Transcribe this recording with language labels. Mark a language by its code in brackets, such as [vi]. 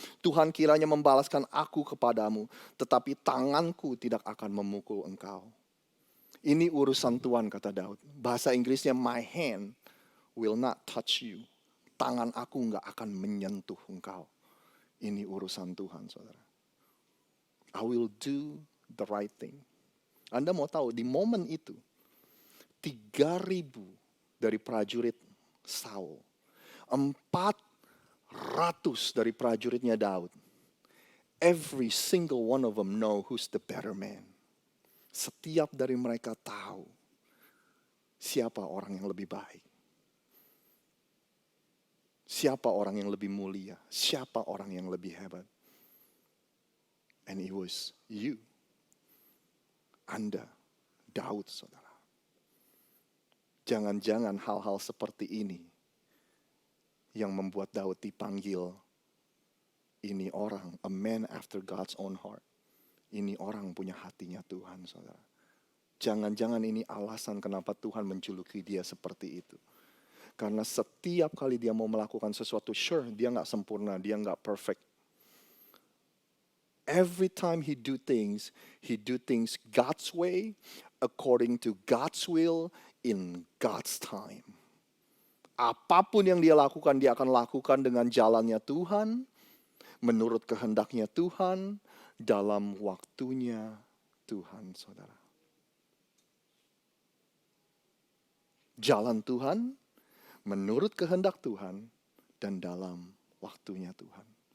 [id] Tuhan kiranya membalaskan aku kepadamu, tetapi tanganku tidak akan memukul engkau. Ini urusan Tuhan, kata Daud. Bahasa Inggrisnya, [en] my hand will not touch you. [id] Tangan aku nggak akan menyentuh engkau. Ini urusan Tuhan, saudara. [en] I will do the right thing. [id] Anda mau tahu, di momen itu, 3.000 dari prajurit Saul, 400 dari prajuritnya Daud. [en] Every single one of them know who's the better man. [id] Setiap dari mereka tahu siapa orang yang lebih baik. Siapa orang yang lebih mulia? Siapa orang yang lebih hebat? [en] And it was you. [id] Anda, Daud, saudara. Jangan-jangan hal-hal seperti ini yang membuat Daud dipanggil, ini orang, [en] a man after God's own heart. [id] Ini orang punya hatinya Tuhan, saudara. Jangan-jangan ini alasan kenapa Tuhan menjuluki dia seperti itu. Karena setiap kali dia mau melakukan sesuatu, sure, dia gak sempurna, dia gak perfect. [en] Every time he do things God's way, according to God's will, in God's time. [id] Apapun yang dia lakukan, dia akan lakukan dengan jalannya Tuhan, menurut kehendaknya Tuhan, dalam waktunya Tuhan, saudara. Jalan Tuhan, menurut kehendak Tuhan, dan dalam waktunya Tuhan.